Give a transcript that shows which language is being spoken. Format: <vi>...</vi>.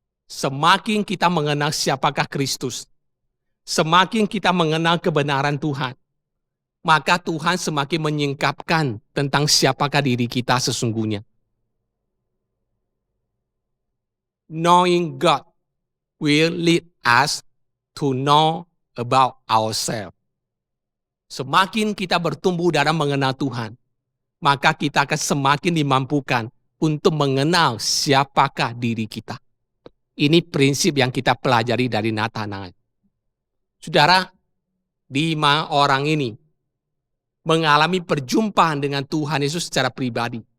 <id>semakin kita mengenal siapakah Kristus, semakin kita mengenal kebenaran Tuhan, maka Tuhan semakin menyingkapkan tentang siapakah diri kita sesungguhnya.</id> <en>Knowing God will lead us to know about ourselves.</en> <id>Semakin kita bertumbuh dalam mengenal Tuhan, maka kita akan semakin dimampukan untuk mengenal siapakah diri kita. Ini prinsip yang kita pelajari dari Nathanael. Saudara, 5 orang ini mengalami perjumpaan dengan Tuhan Yesus secara pribadi.</id>